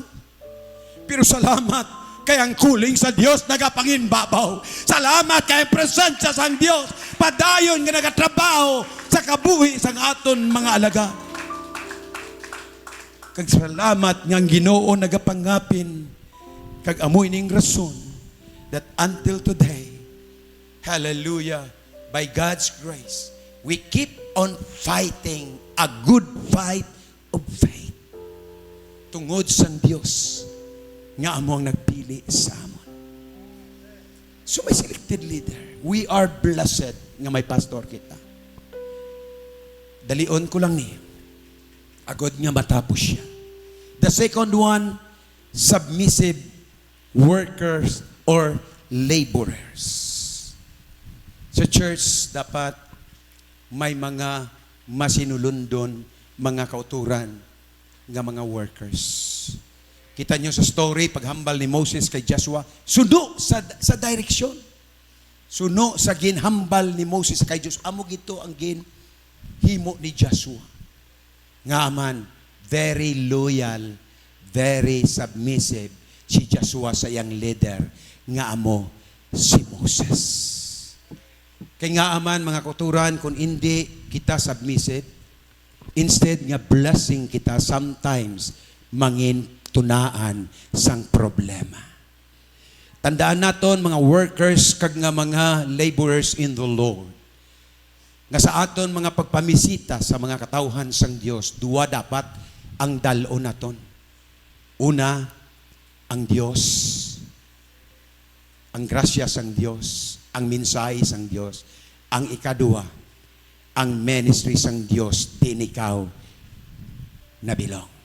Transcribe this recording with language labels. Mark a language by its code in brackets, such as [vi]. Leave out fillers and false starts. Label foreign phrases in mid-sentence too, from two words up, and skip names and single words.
[hil] Pero salamat kay ang kuling sa Dios nagapanginbabaw. Salamat kay ang presensya sang Dios padayon nga nagatrabaho sa kabuhi sang aton mga alaga. Kag salamat nga ang Ginoo nagapangapin kag amoy ning rason [en] that until today, hallelujah, by God's grace, we keep on fighting a good fight of faith. [hil] Tungod sang Dios nga amo ang nagpili sa amon. So may [en] selected leader. We are blessed [hil] nga may pastor kita. Dalion ko lang ni. Agod nga matapos siya. [en] The second one, submissive workers or laborers. [hil] Sa church, dapat may mga masinulundon, mga kauturan, nga mga workers. Kita nyo sa story, paghambal ni Moses kay Joshua, suno sa direksyon. Suno sa ginhambal ni Moses kay Joshua. Amo gito ang ginhimo ni Joshua. Nga man, [en] very loyal, very submissive [hil] si Joshua sa iyang leader, nga amo si Moses. Kaya nga aman, mga kuturan, kung hindi kita submissive, instead nga blessing kita, sometimes mangin tunaan sang problema. Tandaan naton, mga workers kag nga mga laborers [en] in the Lord, [hil] nga sa aton mga pagpamisita sa mga katawhan sang Dios, duwa dapat ang dalon naton. Una, ang Dios, ang grasya sang Dios, ang mensahe sang Dios. Ang ikadua, ang ministry sang Dios, din ikaw nabilong.